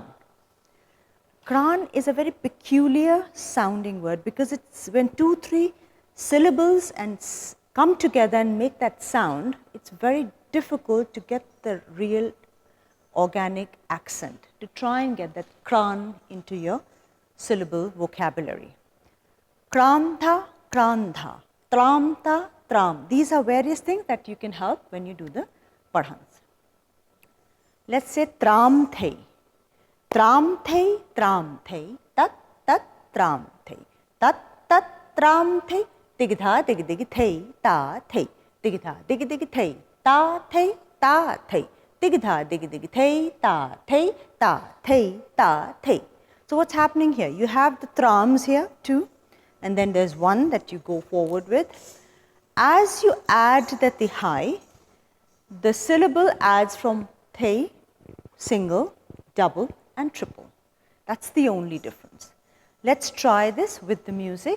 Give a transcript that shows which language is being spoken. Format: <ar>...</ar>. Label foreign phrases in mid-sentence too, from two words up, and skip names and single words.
<en>Kran is a very peculiar sounding word because it's when 2-3 syllables and come together and make that sound, it's very difficult to get the real organic accent, to try and get that kran into your syllable vocabulary. Krantha, krantha, tramta, tram. These are various things that you can help when you do the padhans. Let's say tram thei. Tram thei, tat tat tram thei, tat tram thei, digdha dig thei, ta thei, digdha dig thei, ta thei, digdha dig thei, ta thei, ta thei. So what's happening here? You have the trams here, two, and then there's one that you go forward with. As you add the tihai, the syllable adds from thei, single, double, and triple. That's the only difference. Let's try this with the music.</en>